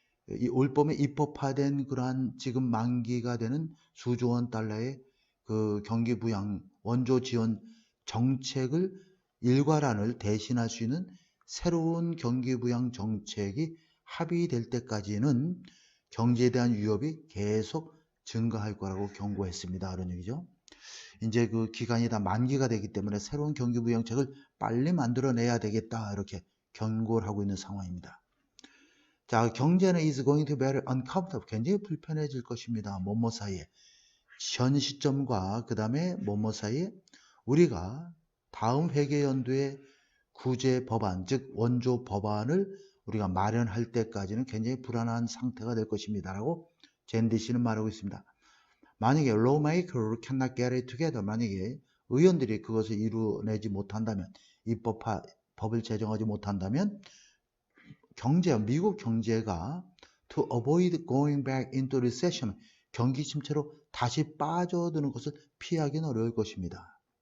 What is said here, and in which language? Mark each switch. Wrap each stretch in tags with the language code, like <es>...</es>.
<ko>이 올봄에 입법화된 그러한 지금 만기가 되는 수조 원 달러의 그 경기 부양 원조 지원 정책을 일괄안을 대신할 수 있는 새로운 경기 부양 정책이 합의될 때까지는 경제에 대한 위협이 계속 증가할 거라고 경고했습니다. 그런 얘기죠. 이제 그 기간이 다 만기가 되기 때문에 새로운 경기 부양책을 빨리 만들어내야 되겠다 이렇게 경고를 하고 있는 상황입니다. 자, 경제는</ko> <en>is going to be very uncomfortable.</en> <ko>굉장히 불편해질 것입니다. 뭐뭐 사이에. 현 시점과 그 다음에 뭐뭐 사이에 우리가 다음 회계연도에 구제 법안, 즉 원조 법안을 우리가 마련할 때까지는 굉장히 불안한 상태가 될 것입니다. 라고 젠디 씨는 말하고 있습니다. 만약에</ko> <en>lawmaker cannot get it together,</en> <ko>만약에 의원들이 그것을 이루어내지 못한다면, 법을 제정하지 못한다면 미국 경제가</ko> <en>to avoid going back into recession,</en> <ko>경기 침체로 다시 빠져드는 것을 피하기는 어려울 것입니다.</ko>